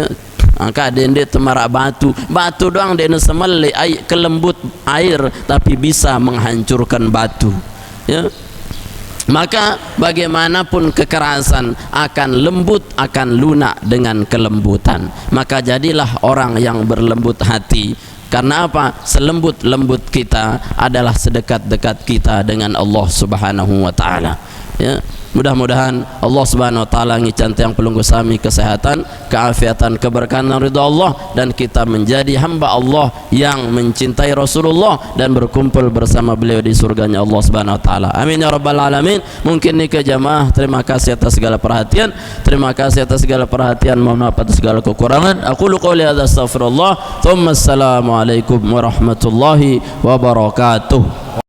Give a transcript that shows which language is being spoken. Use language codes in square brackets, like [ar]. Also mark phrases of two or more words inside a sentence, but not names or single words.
[id] Maka dia temarak batu doang dia semele kelembut air, tapi bisa menghancurkan batu ya. Maka bagaimanapun kekerasan akan lembut, akan lunak dengan kelembutan. Maka jadilah orang yang berlembut hati. Karena apa? Selembut-lembut kita adalah sedekat-dekat kita dengan [ar] الله سبحانه وتعالى [id] ya. Mudah-mudahan [ar] الله سبحانه وتعالى [sas] ngican tiang pelunggu sami [id] kesehatan, keafiatan, keberkahan dan ridha Allah, dan kita menjadi hamba Allah yang mencintai Rasulullah dan berkumpul bersama beliau di surganya [ar] الله سبحانه وتعالى. آمين يا رب العالمين. [id] Mungkin nih ke jamaah, terima kasih atas segala perhatian, terima kasih atas segala perhatian, mohon maaf atas segala kekurangan. [ar] أقول هذا أستغفر الله ثم السلام عليكم ورحمة الله وبركاته.